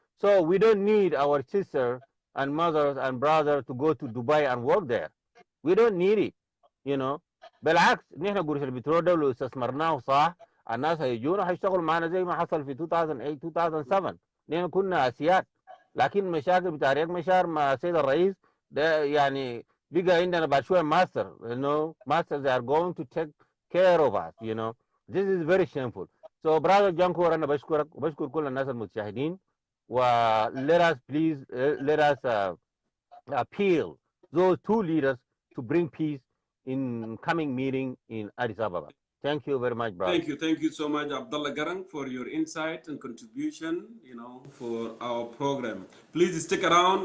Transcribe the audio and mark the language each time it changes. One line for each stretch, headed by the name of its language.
English: So we don't need our sisters and mothers and brothers to go to Dubai and work there. We don't need it, you know.
Arabic: بالعكس نحن قروش البترول ده لو استثمرناه صح الناس هيجونا وهيشتغلوا معنا زي ما حصل في 2008 2007. نحن كنا اسياد، لكن مشاكل بتاع رياض مشار مع السيد الرئيس ده يعني بقى عندنا بعد شويه ماستر،
English: you know, masters they are going to take care of us, you know. This is very shameful. So brother
Arabic: Jongkor انا بشكرك وبشكر كل الناس المتشاهدين.
English: و let us please let us appeal those two leaders to bring peace in coming meeting in Addis Ababa. Thank you very much, brother. Thank you so much, Abdullah Garang, for your insight and contribution, you know, for our program. Please stick around.